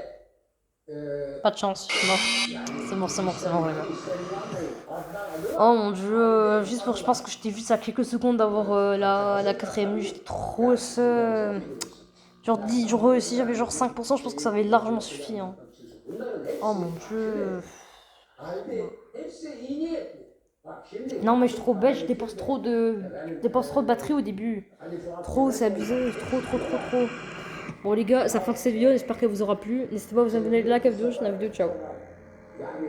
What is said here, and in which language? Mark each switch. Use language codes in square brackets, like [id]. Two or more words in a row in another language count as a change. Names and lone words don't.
[fr] Pas de chance, je suis mort. C'est mort, c'est mort, c'est mort, les gars. Oh mon dieu, juste pour, je pense que j'étais juste à quelques secondes d'avoir la quatrième nuit, j'étais trop seul. Genre, si j'avais genre 5%, je pense que ça avait largement suffi. Hein. Oh mon dieu. [tr] hepsi iyi niyetli. Bak şimdi [fr] Non mais je suis trop bête, je dépense trop de batterie au début. Trop, c'est abusé, trop. Bon les gars, ça fin de cette vidéo, j'espère qu'elle vous aura plu. N'hésitez pas à vous abonner, like à la vidéo, je suis dans la vidéo, ciao.